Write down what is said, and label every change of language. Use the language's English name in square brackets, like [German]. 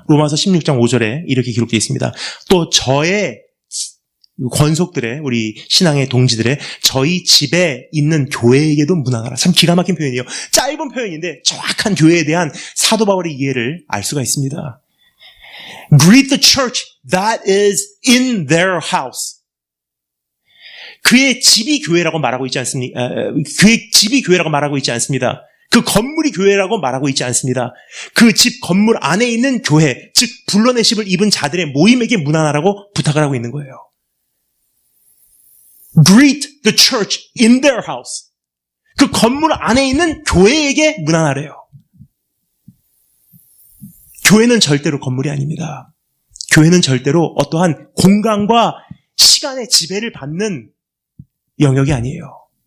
[Korean] 로마서 16장 5절에 이렇게 기록되어 있습니다. 또 저의 권속들의, 우리 신앙의 동지들의 저희 집에 있는 교회에게도 문안하라. 참 기가 막힌 표현이에요. 짧은 표현인데 정확한 교회에 대한 사도 바울의 이해를 알 수가 있습니다. [English] Greet the church that is in their house. [Korean] 그의 집이 교회라고 말하고 있지 않습니까? 그의 집이 교회라고 말하고 있지 않습니다. 그 건물이 교회라고 말하고 있지 않습니다. 그 집 건물 안에 있는 교회, 즉 불러내심을 입은 자들의 모임에게 문안하라고 부탁을 하고 있는 거예요. [English] Greet the church in their house. [Korean] 그 건물 안에 있는 교회에게 문안하래요. 교회는 절대로 건물이 아닙니다. 교회는 절대로 어떠한 공간과 시간의 지배를 받는 영역이 아니에요.